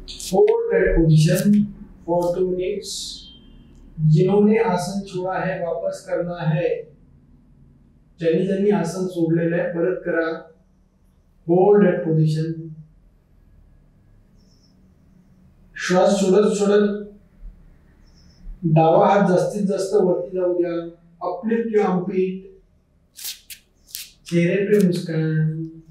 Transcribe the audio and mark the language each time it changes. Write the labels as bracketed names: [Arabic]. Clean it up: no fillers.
[English] Hold that position for 2 minutes. [Hindi] जिन्होंने आसन छोड़ा है वापस करना है. [Marathi] ज्यांनी आसन सोडलेलं आहे परत करा. [English] Hold that position. [Marathi] श्वास सोडत डावा हात जास्तीत जास्त वरती जाऊ द्या. [English] Uplift your armpit. [Hindi] चेहरे पे मुस्कान.